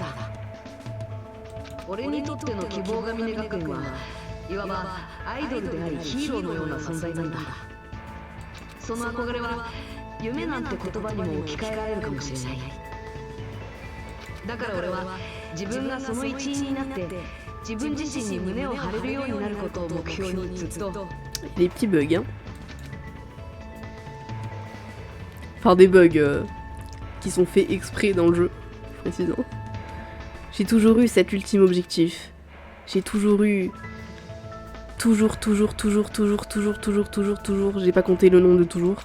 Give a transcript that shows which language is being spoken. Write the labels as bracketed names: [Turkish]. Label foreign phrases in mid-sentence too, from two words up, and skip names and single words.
[Japanese] 俺にとっての希望が峰学園はいわばアイドルでありヒーローのような存在なんだ。その憧れは夢なんて言葉にも置き換えられるかもしれない。だから俺は自分がその一員になって自分自身に胸を張れるようになることを目標にずっと。 [French] Les petits bugs, hein. Enfin, des bugs qui sont faits exprès dans le jeu, précisant. J'ai toujours eu cet ultime objectif. J'ai toujours eu... Toujours, j'ai pas compté le nom de toujours.